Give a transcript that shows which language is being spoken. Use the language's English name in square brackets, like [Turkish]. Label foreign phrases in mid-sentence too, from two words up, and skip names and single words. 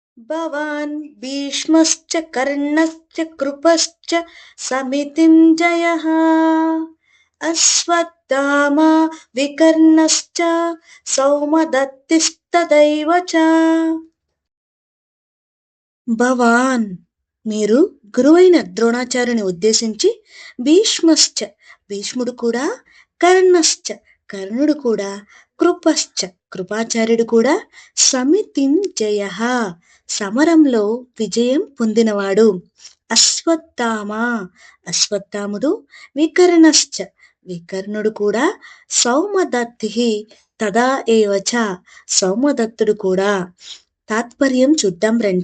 [Sanskrit] भवान् भीष्मश्च कर्णश्च कृपश्च समितिञ्जयः अश्वत्थामा विकर्णश्च सौमदत्तिस्तदैव च భవాన్ [Telugu] మీరు గురువైన ద్రోణాచార్యుని ఉద్దేశించి భీష్మశ్చ భీష్ముడు కూడా కర్ణశ్చ కర్ణుడు కూడా కృపశ్చ కృపాచార్యుడు కూడా సమితింజయ సమరంలో విజయం పొందినవాడు అశ్వత్థామ అశ్వత్థాముడు వికర్ణశ్చ వికర్ణుడు కూడా [Sanskrit] సౌమదత్తి తదా ఏవచ [Telugu] సౌమదత్తుడు కూడా తాత్పర్యం చూద్దాం రండి.